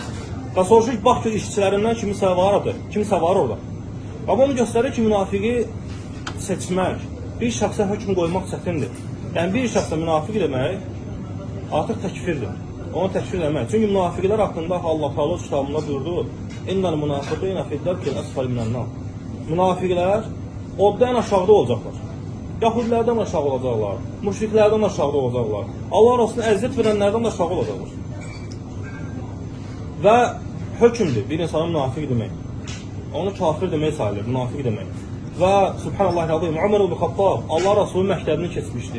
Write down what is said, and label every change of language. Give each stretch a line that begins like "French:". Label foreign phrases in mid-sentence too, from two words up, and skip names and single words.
Azerbaijani: Və soruşur ki, bax ki işçilərindən kimisə var orada. Və bunu göstərir ki, münafiqi seçmək, bir şəxsə hökm qoymaq çətindir. Yəni bir şəxsə münafiq demək artıq təkfirdir. Onu təkfir eləmək. Çünki münafiqlər haqqında Allah Taala kitabında buyurdu:
Arabic: "إن المنافقين في الدرك الأسفل من النار."
Azerbaijani: Münafiqlər oddan aşağıda olacaqlar. Yahudilərdən aşağı olacaqlar, müşriklərdən aşağıda olacaqlar. Allah olsun əziyyət verənlərdən də aşağı olacaqlar. Və hökmdür bir insana münafiq demək. Onu kafir demək sayılır, münafiq demək. Və subhanallah razıyım, Ömər ibn Xattab Allah Resulü məktəbini keçmişdi.